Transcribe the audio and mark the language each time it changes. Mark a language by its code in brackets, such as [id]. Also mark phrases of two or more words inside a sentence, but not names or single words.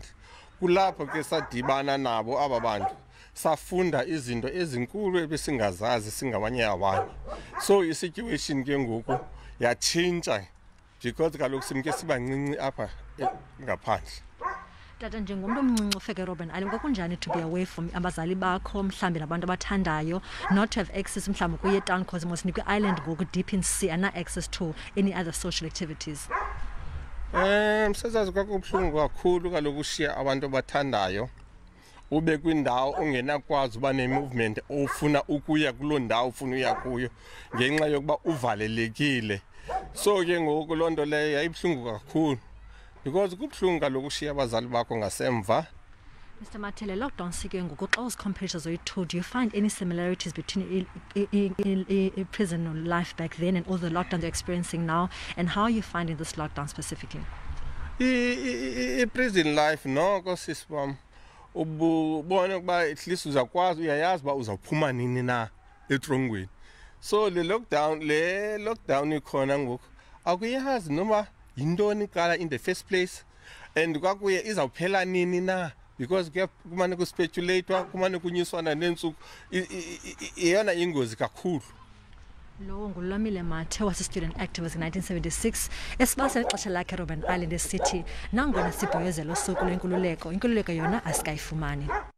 [xh] Kulapho ke sadibana nabo aba bantu safunda izinto ezinkulu ebesingazazi singabanye abantu. So i-situation ke ngoku yatshintsha because kaloku simke sibancinci apha ngaphandle. Tata, njengomntu omncinci ufike eRobben Island kwakunjani [en] to be away from [xh] abazali bakho mhlambi nabantu abathandayo, [en] not to have access [xh] mhlambi kuye [en] town because mosinikwe island ngoku deep in sea and access to any other social activities? [xh] Sezazi kwakubuhlungu kakhulu kaloku ushiya abantu abathandayo ube kwindawo ungenakwazi uba ne-movement ofuna ukuya kuloo ndawo ufuna uya kuyo ngenxa yokuba uvalelekile. So ke ngoku loo nto leyo yayibuhlungu kakhulu because kubuhlungu kaloku ushiya abazali bakho ngasemva. Mr Mathe, lockdown sike ngoku xa uzicompare zoyi-two, [en] do you find any similarities between prison life back then and all the lockdown they're experiencing now, and how are you finding this lockdown specifically? [xh] Prison life noko sisi wam ubone ukuba [en] at least [xh] uzakwazi uyayazi uba uzawuphuma nini na etrongweni. So le lockdown ikhona ngoku akuyazi noma yintoni iqala [en] in the first place [xh] and kwakuye izawuphela nini na because kumane kuspeculatwa kumane kunyiswana neensuku iyona ingozi kakhulu. Lo nguLamile Mathe wasi-student activist in-1976 esibasa ixesha lakhe eRobben Island esithi nangona sibhoyozela usuku lwenkululeko, inkululeko yona asikayifumani.